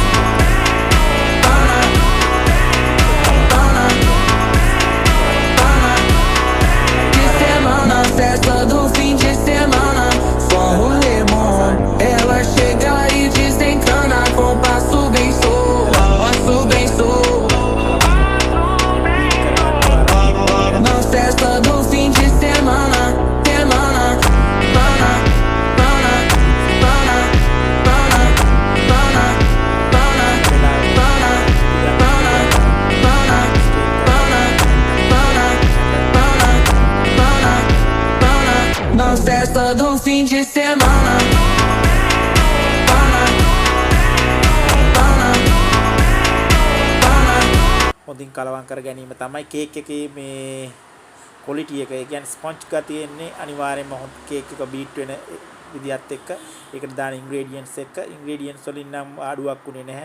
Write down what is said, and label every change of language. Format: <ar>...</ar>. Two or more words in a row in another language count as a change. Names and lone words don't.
<pt>de semana, festa do fim de semana, só rolê bom. Ela chega e desencana com passo bem sou, passo bem sou. Na festa do fim de semana, semana, pana, pana, pana, pana, pana, pana, pana, pana, pana, pana, pana, pana. Na festa do fim de semana, pana, pana, pana.</pt> <si>හොඳින් කලවම් කර ගැනීම තමයි කේක් එකේ මේ ක්වොලිටි එක. ඒ කියන්නේ ස්පොන්ජ් එක තියෙන්නේ අනිවාර්යයෙන්ම හොඳ කේක් එක බීට් වෙන විදිහත් එක්ක ඒකට දාන ඉන්ග්‍රේඩියන්ට්ස් එක්ක ඉන්ග්‍රේඩියන්ට්ස් වලින් නම් ආඩුවක් උනේ නැහැ.</si>